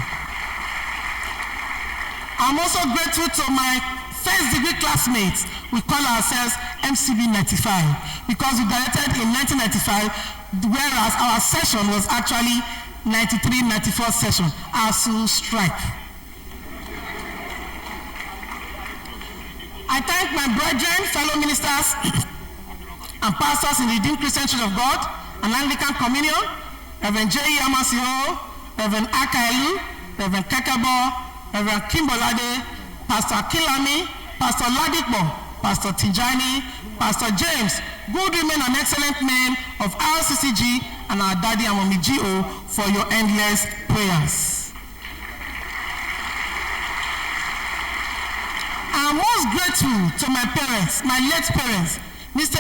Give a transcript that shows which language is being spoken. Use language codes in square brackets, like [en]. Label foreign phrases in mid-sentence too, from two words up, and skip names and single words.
[en] I'm also grateful to my first degree classmates we call ourselves MCB 95 because we graduated in 1995, whereas our session was actually 93-94 session, ASU strike. I thank my brethren, fellow ministers, and pastors in the Redeemed Christian Church of God and Anglican Communion, Reverend J.E. Amasiho, Reverend Akaelu, Reverend Kekabo, Reverend Kimbolade, Pastor Kilami, Pastor Ladipo, Pastor Tijani, Pastor James, good women and excellent men of RCCG, and our daddy and mommy G.O. for your endless prayers. I'm most grateful to my parents, my late parents, Mr.